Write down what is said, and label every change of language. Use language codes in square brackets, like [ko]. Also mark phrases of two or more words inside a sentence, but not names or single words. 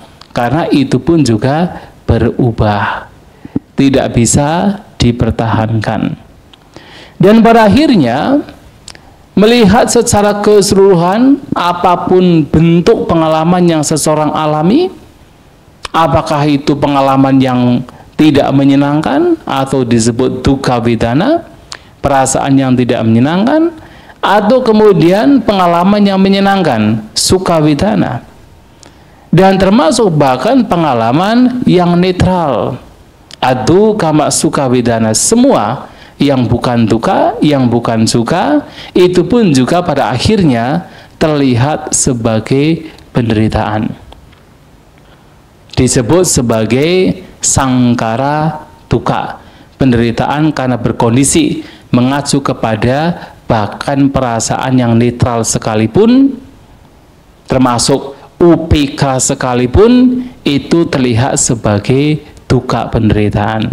[id] Karena itu pun juga berubah, tidak bisa dipertahankan. Dan pada akhirnya melihat secara keseluruhan apapun bentuk pengalaman yang seseorang alami, apakah itu pengalaman yang tidak menyenangkan atau disebut [pi] dukkha vedana, [id] perasaan yang tidak menyenangkan, atau kemudian pengalaman yang menyenangkan, [pi] sukha vedana, [id] dan termasuk bahkan pengalaman yang netral, [pi] adukkha sukha vedana, [id] semua yang bukan duka, yang bukan suka, itu pun juga pada akhirnya terlihat sebagai penderitaan. Disebut sebagai [pi] sangkara duka, [id] penderitaan karena berkondisi mengacu kepada bahkan perasaan yang netral sekalipun, termasuk upeka sekalipun, itu terlihat sebagai duka, penderitaan.